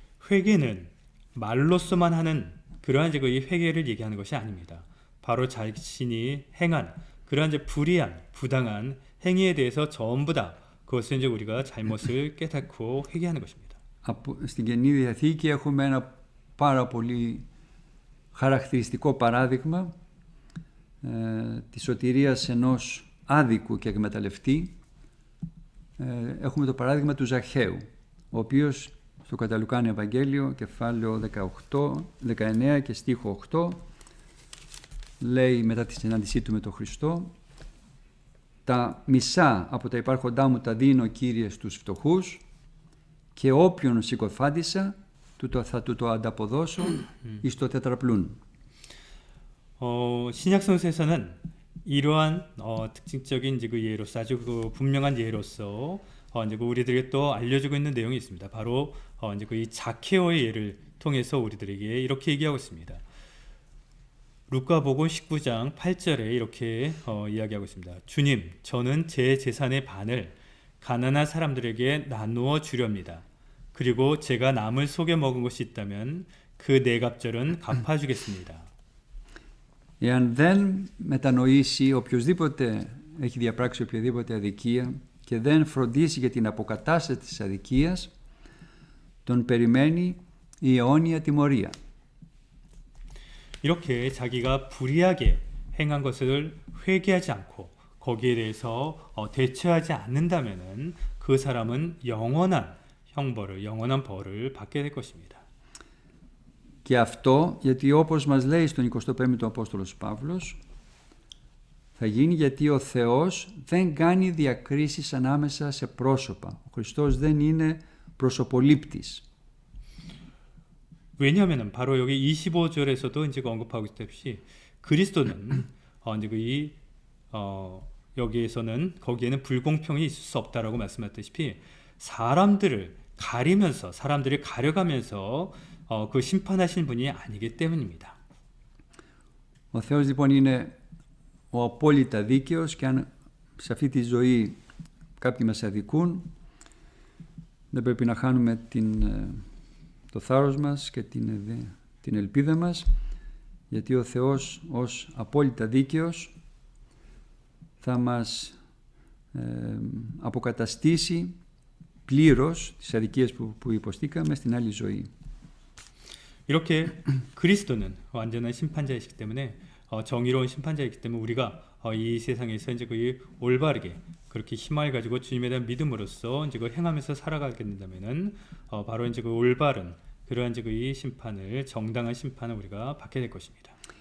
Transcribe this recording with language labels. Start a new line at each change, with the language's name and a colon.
Korean: 회개는 말로서만 하는 그러한 이제 그 회개를 얘기하는 것이 아닙니다. 바로 자신이 행한 그러한 이제 불의한 부당한 행위에 대해서 전부 다 그것을 이제 우리가 잘못을 깨닫고 회개하는 것입니다.
Greek: Στην Καινή Διαθήκη έχουμε ένα πάρα πολύ χαρακτηριστικό παράδειγμα της σωτηρίας ενός άδικου και εκμεταλλευτή. Έχουμε το παράδειγμα του Ζαχαίου, ο οποίος στο κατά Λουκάν Ευαγγέλιο, κεφάλαιο 19 και στίχο 8, λέει μετά τη συνάντησή του με τον Χριστό, «Τα μισά από τα υπάρχοντά μου τα δίνω, Κύριε, στους φτωχούς και όποιον συκοφάντησα θα του το ανταποδώσω εις το τετραπλούν».
Korean: 신약성서에서는 이러한 특징적인 이제 그 예로서 아주 그 분명한 예로서 이제 그 우리들에게 또 알려주고 있는 내용이 있습니다. 바로 이제 그 이 자케오의 예를 통해서 우리들에게 이렇게 얘기하고 있습니다. 루카복음 19장 8절에 이렇게 이야기하고 있습니다. 주님, 저는 제 재산의 반을 가난한 사람들에게 나누어 주렵니다. 그리고 제가 남을 속여 먹은 것이 있다면 그 네 갑절은 갚아주겠습니다.
Greek: Εάν δεν μετανοήσει οποιοσδήποτε έχει διαπράξει οποιαδήποτε αδικία και δεν φροντίσει για την αποκατάσταση της αδικίας, τον περιμένει η αιώνια τιμωρία.
Korean: 이렇게 자기가 불의하게 행한 것을 회개하지 않고 거기에 대해서 대처하지 않는다면은 그 사람은 영원한 형벌을, 영원한 벌을 받게 될 것입니다.
Greek: Και αυτό γιατί όπως μας λέει στον 25ο Απόστολος Παύλος, θα γίνει γιατί ο Θεός δεν κάνει διακρίσεις ανάμεσα σε πρόσωπα. Ο Χριστός δεν είναι προσωπολήπτης.
Korean: 왜냐하면 바로 여기 25절에서도 이제 언급하고 있듯이 그리스도는 이제 여기에서는 거기에는 불공평이 있을 수 없다라고 말씀하셨다시피 사람들을 가리면서 사람들을 가려가면서 그 심판하신 분이 아니기 때문입니다.
Greek: Ο Θεός λοιπόν είναι ο απόλυτα δίκαιος και αν σε αυτή τη ζωή κάποιοι μας αδικούν, δεν πρέπει να χάνουμε το θάρρος μας και την ελπίδα μας, γιατί ο Θεός ως απόλυτα δίκαιος θα μας αποκαταστήσει πλήρως τις αδικίες που υποστήκαμε στην άλλη ζωή.
Korean: 이렇게 그리스도는 완전한 심판자이시기 때문에 정의로운 심판자이기 때문에 우리가 이 세상에서 이제 그 올바르게 그렇게 힘을 가지고 주님에 대한 믿음으로써 이제 그 행하면서 살아가게 된다면은 바로 이제 그 올바른 그러한 이제 그 이 심판을 정당한 심판을 우리가 받게 될 것입니다.